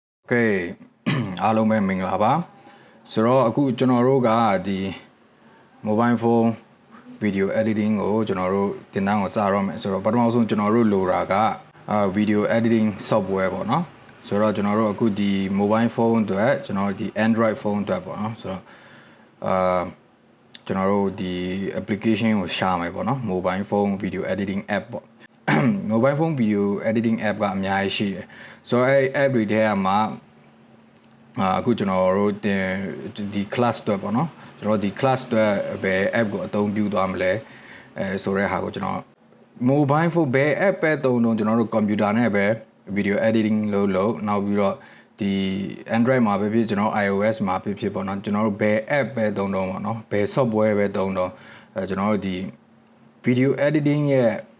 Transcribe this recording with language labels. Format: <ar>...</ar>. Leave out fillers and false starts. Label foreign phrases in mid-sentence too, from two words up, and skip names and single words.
<my>Okay အားလုံးပဲမင်္ဂလာပါဆိုတော့အခုကျွန်တော်တို့ကဒီ</my> <en>mobile phone video editing</en> <my>ကိုကျွန်တော်တို့တင်တန်းကိုစရမယ်ဆိုတော့ပထမဆုံးကျွန်တော်တို့လိုတာက</my> <en>video editing software</en> <my>ပေါ့နော်ဆိုတော့ကျွန်တော်တို့အခုဒီ</my> <en>mobile phone</en> <my>အတွက်ကျွန်တော်ဒီ</my> <en>Android phone</en> <my>အတွက်ပေါ့နော်ဆိုတော့ ကျွန်တော်တို့ဒီ application ကိုရှာမယ်ပေါ့နော်</my> <en>mobile phone video editing app</en> <my>ပေါ့</my> <en>mobile phone video editing app</en> <my>ကအများကြီးရှိတယ်ဆိုတော့ အဲ့ app တွေထဲမှာအခုကျွန်တော်တို့ဒီ class တွေပေါ့နော်ကျွန်တော်ဒီ class တွေပဲ app ကိုအသုံးပြုသွားမလဲဆိုတဲ့ဟာကိုကျွန်တော်</my> <en>mobile phone</en> <my>ပဲ app ပဲသုံးတော့ကျွန်တော်တို့ computer နဲ့ပဲ</my> <en>video editing</en> <my>လုပ်နောက်ပြီးတော့ဒီ Android မှာပဲဖြစ်ကျွန်တော် iOS မှာဖြစ်ပေါ့နော်ကျွန်တော်တို့ဘယ် app ပဲသုံးတော့ပေါ့နော်ဘယ် software ပဲသုံးတော့ကျွန်တော်တို့ဒီ</my> <en>video editing</en> <my>ရဲ့</my>